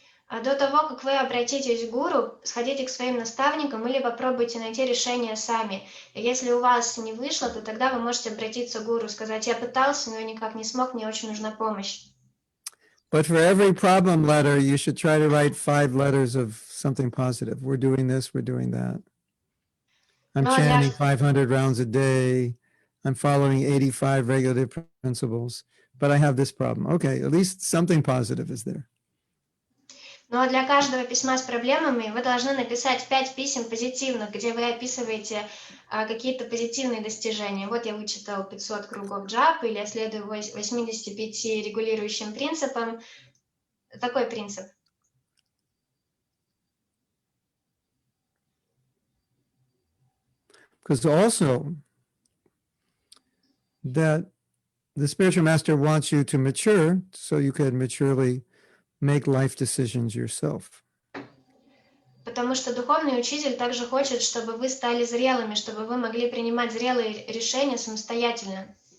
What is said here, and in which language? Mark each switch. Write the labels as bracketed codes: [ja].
[ru] А до того, как вы обратитесь к гуру, сходите к своим наставникам или попробуйте найти решение сами. И если у вас не вышло, то тогда вы можете обратиться к гуру, сказать, я пытался, но никак не смог, мне очень нужна помощь. [en] But for every problem letter, you should try to write 5 letters of something positive. We're doing this, we're doing that. I'm chanting 500 rounds a day. I'm following 85 regulative principles, but I have this problem. Okay, at least something positive is there. [ru] Но для каждого письма с проблемами вы должны написать 5 писем позитивных, где вы описываете какие-то позитивные достижения. Вот я вычитал 500 кругов джапы, или я следую 85 регулирующим принципам. Такой принцип. [en] Because also that the spiritual master wants you to mature so you can maturely make life decisions yourself. [ru] Потому что духовный учитель также хочет, чтобы вы стали зрелыми, чтобы вы могли принимать зрелые решения самостоятельно.